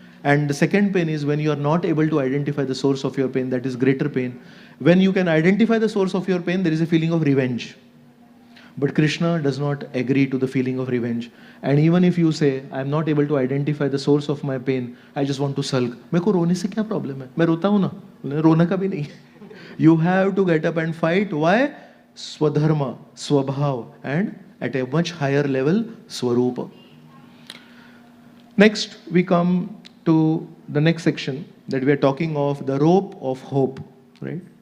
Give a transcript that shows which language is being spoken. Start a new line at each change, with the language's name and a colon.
English: And the second pain is when you are not able to identify the source of your pain, that is greater pain. When you can identify the source of your pain, there is a feeling of revenge. But Krishna does not agree to the feeling of revenge. And even if you say, I am not able to identify the source of my pain, I just want to sulk.
Hindi: मेरे को रोने से क्या problem है? मैं रोता हूँ ना, रोना कभी नहीं.
English: You have to get up and fight. Why? Swadharma, Swabhav, and at a much higher level, Swarupa. Next, we come to the next section that we are talking of, the rope of hope, right?